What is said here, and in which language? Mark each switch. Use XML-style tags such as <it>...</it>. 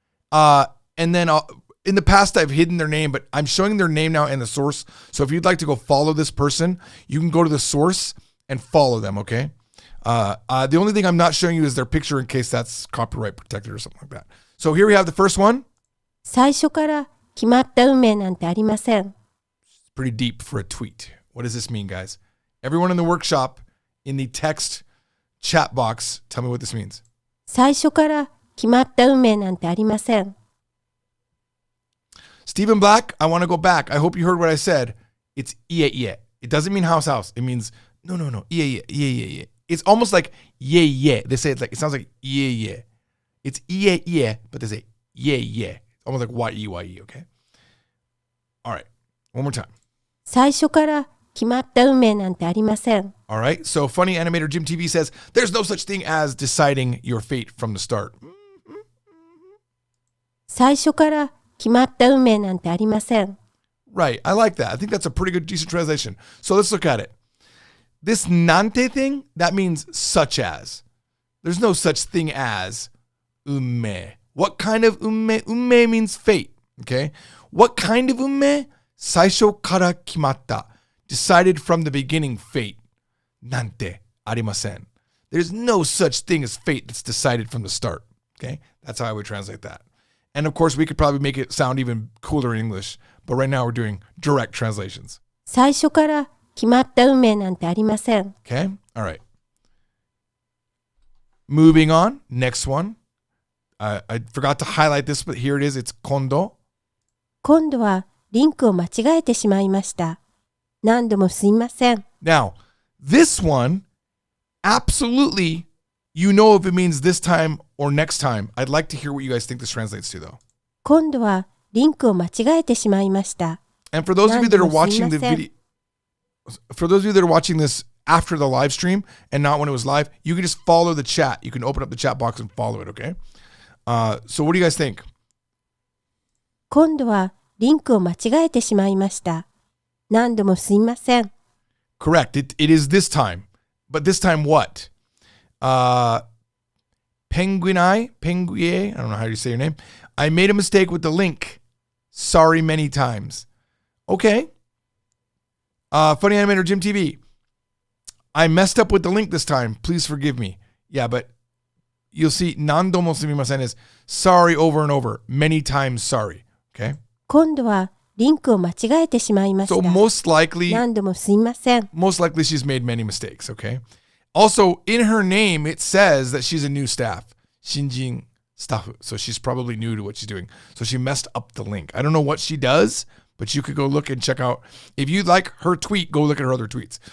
<en>And then in the past, I've hidden their name, but I'm showing their name now and the source. So if you'd like to go follow this person, you can go to the source and follow them, okay? The only thing I'm not showing you is their picture in case that's copyright protected or something like that. So here we have the first one.</en> <ja>最初から決まった運命なんてありません。</ja> <en>Pretty deep for a tweet. What does this mean, guys? Everyone in the workshop, in the text chat box, tell me what this means.</en> <ja>最初から決まった運命なんてありません。</ja> <en>Stephen Black, I want to go back. I hope you heard what I said. It's ie ie. It doesn't mean house. It means no. Ie ie. It's almost like ye. They say it sounds like ye. It's ie, but they say ye. Almost like ye, okay? All right. One more time.</en> <ja>最初から決まった運命なんてありません。</ja> <en>All right. So funny animator Jim TV says there's no such thing as deciding your fate from the start.</en> <ja>最初から決まった運命なんてありません。</ja> <en>Right. I like that. I think that's a pretty good, decent translation. So let's look at it. This nante thing, that means such as. There's no such thing as unme. What kind of unme? Unme means fate. Okay. What kind of unme?</en> <ja>最初から決まった.</ja> <en>Decided from the beginning fate.</en> <ja>Nante arimasen.</ja> <en>There's no such thing as fate that's decided from the start. Okay. That's how I would translate that. And of course, we could probably make it sound even cooler in English. But right now we're doing direct translations.</en> <ja>最初から決まった運命なんてありません。</ja> <en>Okay? All right. Moving on. Next one. I forgot to highlight this, but here it is. It's kondo.</en> <ja>今度はリンクを間違えてしまいました。何度もすいません。</ja> <en>Now, this one, absolutely, you know if it means this time or next time. I'd like to hear what you guys think this translates to, though.</en> <ja>今度はリンクを間違えてしまいました。</ja> <en>And for those of you that are watching the video, for those of you that are watching this after the live stream and not when it was live, you can just follow the chat. You can open up the chat box and follow it, okay? So what do you guys think?</en> <ja>今度はリンクを間違えてしまいました。何度もすいません。</ja> <en>Correct. It is this time. But this time what? Penguin, I don't know how you say your name. I made a mistake with the link. Sorry many times. Okay. Funny animator Jim TV. I messed up with the link this time. Please forgive me. Yeah, but you'll see</en> <ja>nandomo sumimasen</ja> <en>is sorry over and over. Many times sorry. Okay.</en> <ja>今度はリンクを間違えてしまいました。</ja> <en>So most likely</en> <ja>何度もすいません。</ja> <en>most likely she's made many mistakes, okay? Also, in her name, it says that she's a new staff. Shinjin staff. So she's probably new to what she's doing. So she messed up the link. I don't know what she does, but you could go look and check out. If you like her tweet, go look at her other tweets.</en>